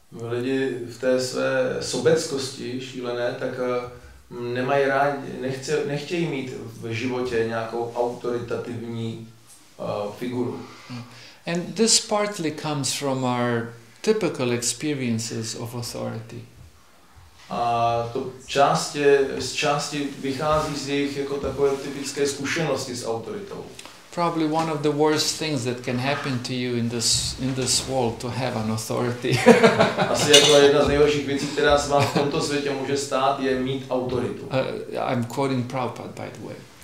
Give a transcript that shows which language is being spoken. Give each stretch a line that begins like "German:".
Czech: Lidi v té své sobeckosti šílené, tak nemají rádi, nechtějí mít v životě nějakou autoritativní figuru.
English: And this partly comes from our typical experiences of authority.
Czech: A to z části vychází z jejich jako takové typické zkušenosti s autoritou.
English: Probably one of the worst things that can happen to you in this world to have an authority.
Czech: Asi jako jedna z nejhorších věcí, která se vám v tomto světě může stát, je mít autoritu.
English: I'm quoting Prabhupada, by the way.